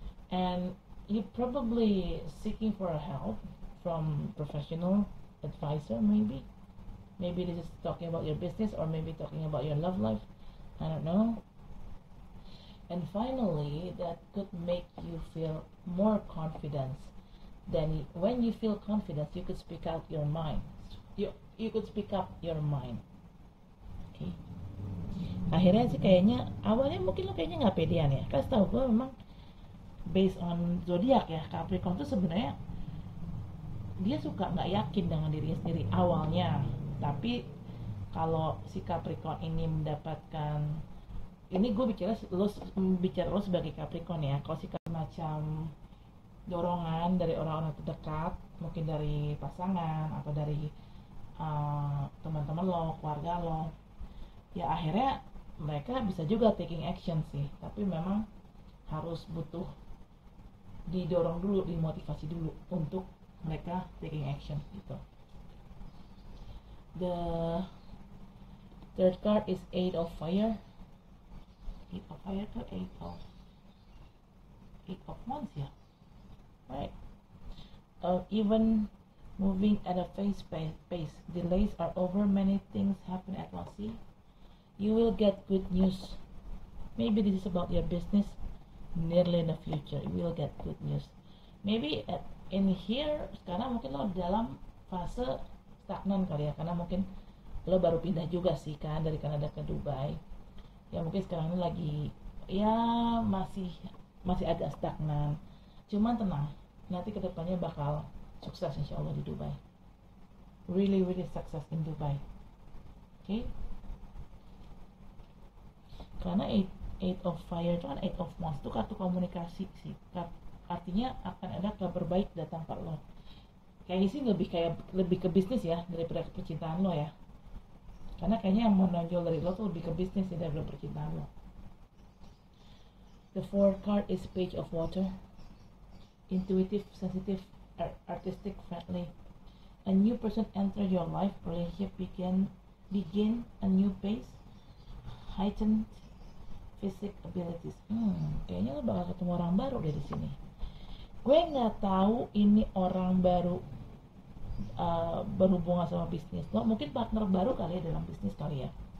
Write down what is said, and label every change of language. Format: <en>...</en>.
<en>And you're probably seeking for help from professional advisor, maybe this is talking about your business, or maybe talking about your love life, I don't know. And finally, that could make you feel more confidence. Then when you feel confidence, you could speak out your mind, you could speak up your mind. Okay.</en> <id>Akhirnya sih kayaknya awalnya mungkin lo kayaknya nggak pedean ya, kan setahu gue memang based on zodiak ya, Capricorn tuh sebenarnya dia suka nggak yakin dengan dirinya sendiri awalnya, tapi kalau si Capricorn ini mendapatkan, ini gue bicara lo sebagai Capricorn ya, kalau si macam dorongan dari orang-orang terdekat, mungkin dari pasangan atau dari teman-teman lo, keluarga lo, ya akhirnya mereka bisa juga</id> <en>taking action</en> <id>sih, tapi memang harus butuh didorong dulu, dimotivasi dulu untuk mereka taking action gitu.</id> <en>The third card is 8 of Fire. 8 of Fire ke 8 of Wands ya, right? Even moving at a fast pace, delays are over, many things happen at once. See, you will get good news. Maybe this is about your business. Nearly in the future, you will get good news. Maybe in here</en> <id>sekarang mungkin lo dalam fase stagnan kali ya, karena mungkin lo baru pindah juga sih kan dari Kanada ke Dubai. Ya mungkin sekarang ini lagi ya masih agak stagnan. Cuman tenang, nanti kedepannya bakal sukses insya Allah di Dubai.</id> <en>Really success in Dubai. Okay?</en> <id>Karena 8 of Fire itu kan 8 of Wands itu kartu komunikasi sih. Artinya akan ada kabar baik datang ke lo. Kayaknya sih lebih ke bisnis ya daripada ke percintaan lo ya. Karena kayaknya yang menonjol dari lo tuh lebih ke bisnis sih daripada percintaan lo.</id> <en>The fourth card is Page of Water. Intuitive, sensitive, artistic, friendly. A new person enter your life. Relationship begin a new phase. Heightened physical abilities.</en> <id>Kayaknya lo bakal ketemu orang baru dari sini. Gue nggak tahu ini orang baru berhubungan sama bisnis lo, mungkin partner baru kali ya dalam bisnis kali ya.</id>